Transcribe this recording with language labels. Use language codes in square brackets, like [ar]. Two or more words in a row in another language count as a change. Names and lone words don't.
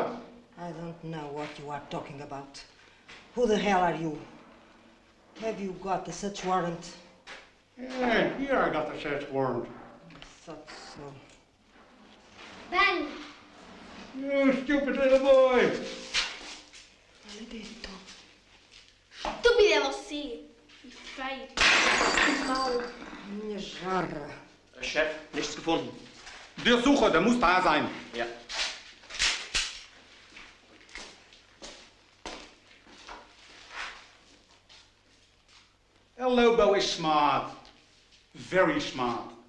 [en] I don't know what you are talking about. Who the hell are you? Have you got a search warrant? Yeah, here I got the search warrant. I thought so. Bang! You stupid little boy! [pt] Maledetto. Stupido é você. E feio. E mau. Minha jarra. [de] Chef, nichts gefunden. Der Sucher, der muss da sein. Ja. [en] El Lobo is smart. Very smart.